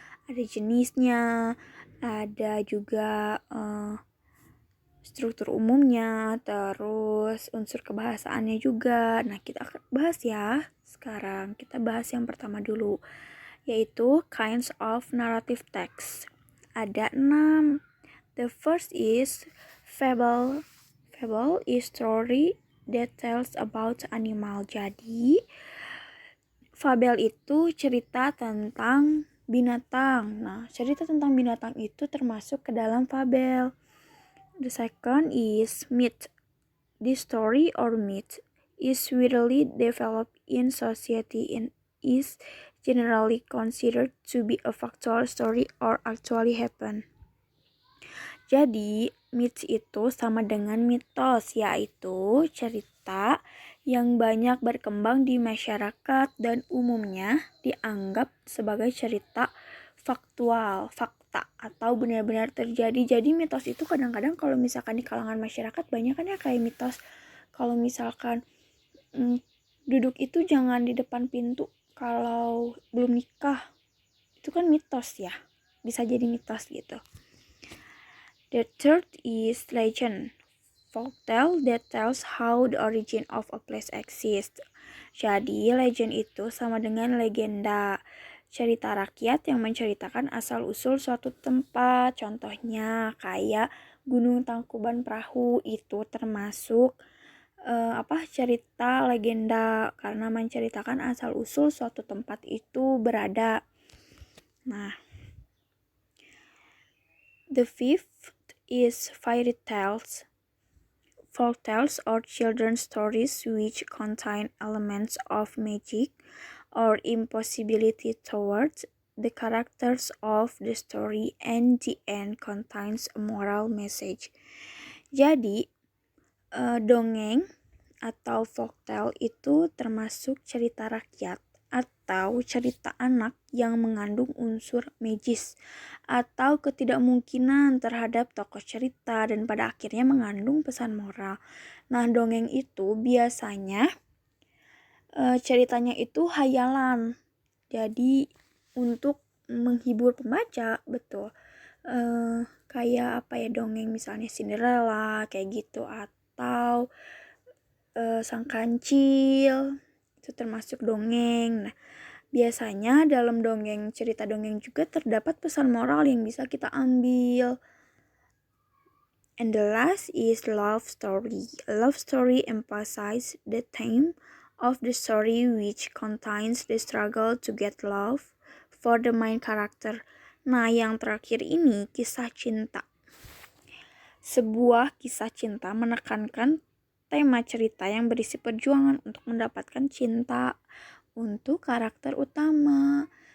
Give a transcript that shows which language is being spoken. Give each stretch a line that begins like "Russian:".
Indonesian: Ada jenisnya, ada juga struktur umumnya, terus unsur kebahasaannya juga. Nah, kita akan bahas ya. Sekarang kita bahas yang pertama dulu, yaitu
English: kinds of narrative text.
Indonesian: Ada 6.
English: The first is fable. Fable is story that tells about animal.
Indonesian: Jadi, fabel itu cerita tentang binatang. Nah, cerita tentang binatang itu termasuk ke dalam fabel.
English: The second is myth. This story or myth is widely developed in society and is generally considered to be a factual story or actually happen.
Indonesian: Jadi, myth itu sama dengan mitos, yaitu cerita yang banyak berkembang di masyarakat dan umumnya dianggap sebagai cerita faktual, fakta, atau benar-benar terjadi. Jadi mitos itu kadang-kadang kalau misalkan di kalangan masyarakat banyak kan ya kayak mitos, kalau misalkan duduk itu jangan di depan pintu kalau belum nikah. Itu kan mitos ya, bisa jadi mitos gitu.
English: The third is legend. Folktale that tells how the origin of a place exists.
Indonesian: Jadi, legend itu sama dengan legenda. Cerita rakyat yang menceritakan asal-usul suatu tempat. Contohnya kayak Gunung Tangkuban Perahu itu termasuk cerita legenda karena menceritakan asal-usul suatu tempat itu berada.
English: Nah, the fifth is fairy tales. Folktales or children's stories which contain elements of magic or impossibility towards the characters of the story, and the end contains a moral message.
Indonesian: Jadi, dongeng atau folktale itu termasuk cerita rakyat atau cerita anak yang mengandung unsur magis atau ketidakmungkinan terhadap tokoh cerita dan pada akhirnya mengandung pesan moral. Nah, dongeng itu biasanya ceritanya itu hayalan. Jadi untuk menghibur pembaca, betul. Kayak dongeng misalnya Cinderella kayak gitu, atau Sang Kancil. Itu termasuk dongeng. Nah, biasanya dalam cerita dongeng juga terdapat pesan moral yang bisa kita ambil.
English: And the last is love story. A love story emphasizes the theme of the story which contains the struggle to get love for the main character.
Indonesian: Nah, yang terakhir ini kisah cinta. Sebuah kisah cinta menekankan tema cerita yang berisi perjuangan untuk mendapatkan cinta untuk karakter utama.